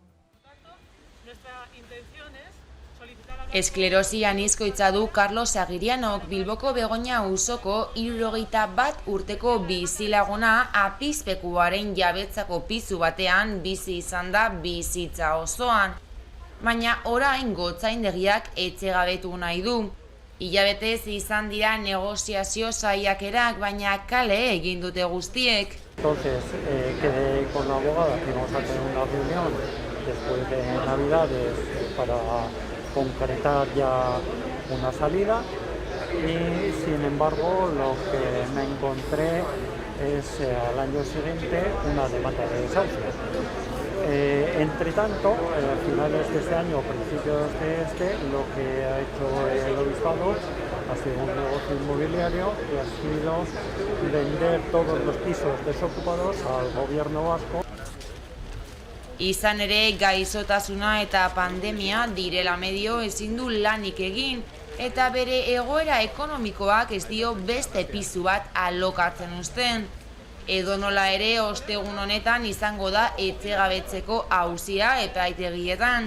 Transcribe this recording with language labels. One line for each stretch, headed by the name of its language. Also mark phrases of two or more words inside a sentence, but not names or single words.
Basque: Esklerosi anizkoitza du Carlos Agirianok Bilboko Begoña auzoko 71 urteko bizilaguna apizpekuaren jabetzako pizu batean bizi izan da bizitza osoan. Baina orain gotzaindegiak etxegabetu nahi du. Hilabetez izan dira negoziazio saiakerak, baina kale egin dute guztiek.
Spanish: Entonces, quedé con la abogada que vamos a tener una reunión después de Navidades para concretar ya una salida y, sin embargo, lo que me encontré es al año siguiente una demanda de desahucio. Entre tanto, a finales de este año o principios de lo que ha hecho el obispado ha sido un negocio inmobiliario que ha sido vender todos los pisos desocupados al gobierno vasco.
Basque: Izan ere, gaixotasuna eta pandemia direla medio ezin du lanik egin, eta bere egoera ekonomikoak ez dio beste pisu bat alokatzen uzten. Edonola ere, ostegun honetan izango da etxegabetzeko auzia epaitegietan.